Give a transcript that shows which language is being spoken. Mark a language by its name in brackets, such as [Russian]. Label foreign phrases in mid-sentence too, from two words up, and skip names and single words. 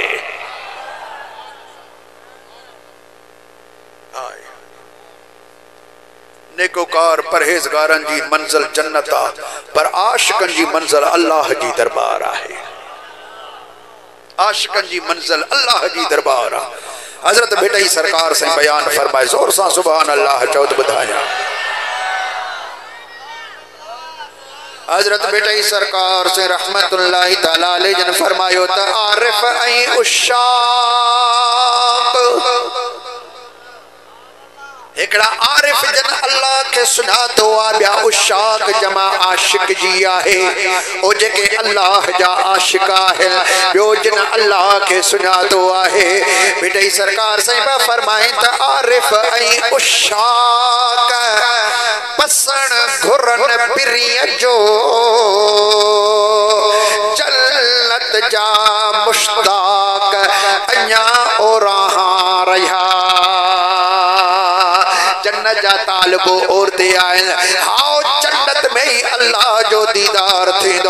[Sindhi] नेकोकार परहेज़गारनि जी मंज़िल जन्नत आहे पर आशिकनि जी मंज़िल अल्लाह जी दरबार आहे। आशिकन जी मंजिल अल्लाह जी दरबार। हजरत बेटई सरकार से बयान फरमाए जोर सा सुभान अल्लाह चौथ बुधाया। हजरत बेटई सरकार से [Arabic] رحمة الله تعالى عليه [Sindhi] जन फरमायो त आरिफ ऐं उशाक एकड़ा आरिफ जन अल्लाह के सुना तो आ ब्या उशाक जमा आशिक जी आहे ओ जेके अल्लाह जा आशिक आहे ॿियो जिन अल्लाह के सुना तो आहे मिठई सरकार साईं बा फरमाए त आरिफ ऐं उशाक पसण घुरन पिरीअ जो जन्नत जा मुश्ताक अञा ओराहा रहा जन्नत जा तालिबो औरते आहिन हाओ जन्नत में ही अल्लाह जो दीदार थींदो